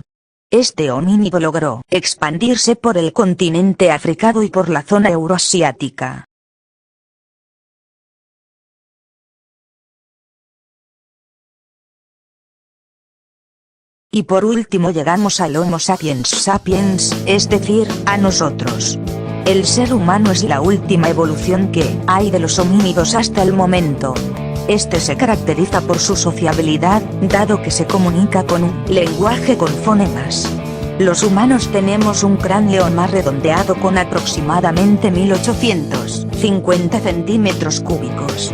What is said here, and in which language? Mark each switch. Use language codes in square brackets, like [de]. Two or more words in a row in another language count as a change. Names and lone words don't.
[es] Este homínido logró expandirse por el continente africano y por la zona euroasiática. Y por último llegamos al Homo sapiens sapiens, es decir, a nosotros. El ser humano es la última evolución que hay de los homínidos hasta el momento. Este se caracteriza por su sociabilidad, dado que se comunica con un lenguaje con fonemas. Los humanos tenemos un cráneo más redondeado con aproximadamente 1850 centímetros cúbicos.